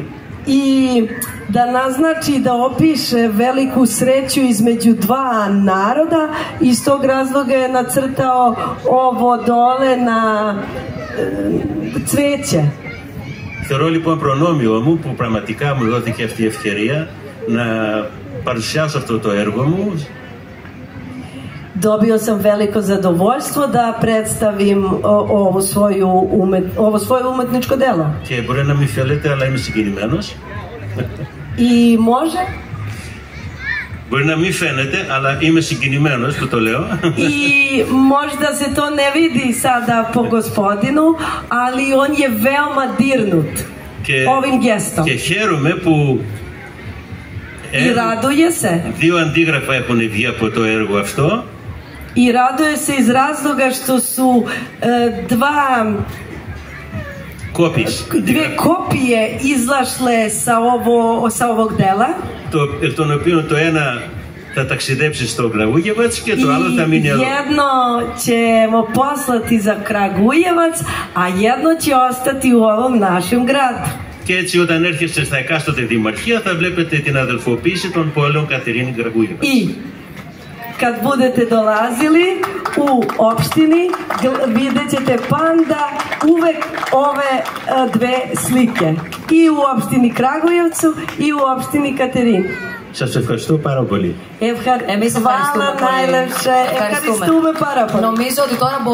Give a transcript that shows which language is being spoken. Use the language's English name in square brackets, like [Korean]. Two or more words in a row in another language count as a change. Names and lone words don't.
[Serbian] I da naznači, da opiše veliku sreću između dva naroda, iz tog razloga je nacrtao ovo dole na cveće. [Greek] Θεωρώ λοιπόν προνόμιο μου που πραγματικά μου δόθηκε αυτή η ευκαιρία να παρουσιάσω αυτό το έργο μου. [Serbian] Dobio sam veliko zadovoljstvo da predstavim ovo svoje umetničko delo. [Greek] Και μπορεί να μην θέλετε, αλλά είμαι συγκινημένος. [Serbian] I može? [Greek] Μπορεί να μην φαίνεται, αλλά είμαι συγκινημένος που το λέω. [Serbian] I možda se to ne vidi sada po gospodinu, ali on je veoma dirnut ovim gestom. [Greek] Και χαίρομαι που [Serbian] I raduje se. [Greek] δύο αντίγραφα έχουν βγει από το έργο αυτό. [Serbian] I raduje se iz razloga što su dve kopije izašle sa ovog dela. [Greek] Εκ των οποίων το ένα θα ταξιδέψει στο Kragujevac και το άλλο θα μείνει εδώ. [Serbian] Jedno ćemo poslati za Kragujevac, a jedno će ostati u ovom našem gradu. [Greek] Και έτσι όταν έρχεστε στα εκάστοτε δημαρχία θα βλέπετε την αδελφοποίηση των πόλεων Katerini Kragujevac. [Serbian] I kad budete dolazili u opštini, vidjet ćete panda uvek ove dve slike. I u opštini Kragujevcu i u opštini Katerini. [Greek] Σας ευχαριστώ πάρα πολύ. [Serbian] Hvala najlepše. [Greek] Ευχαριστούμε πάρα πολύ. Νομίζω ότι τώρα